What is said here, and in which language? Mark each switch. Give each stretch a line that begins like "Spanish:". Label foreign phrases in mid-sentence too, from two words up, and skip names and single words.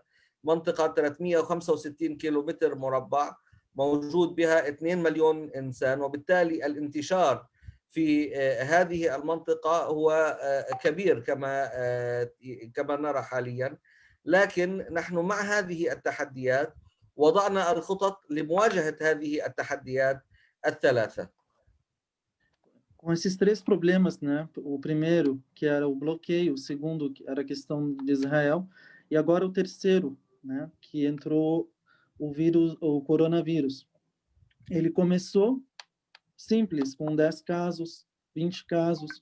Arabic: منطقة 365 كيلومتر مربع موجود بها 2 مليون إنسان، وبالتالي الانتشار في هذه المنطقة هو كبير كما نرى حاليا. لكن نحن مع هذه التحديات وضعنا الخطط لمواجهة هذه التحديات الثلاثة.
Portuguese: Com esses 3 problemas, né? O primeiro, que era o bloqueio, o segundo, que era a questão de Israel, e agora o terceiro, né? Que entrou o vírus, o coronavírus. Ele começou simples, com 10 casos, 20 casos.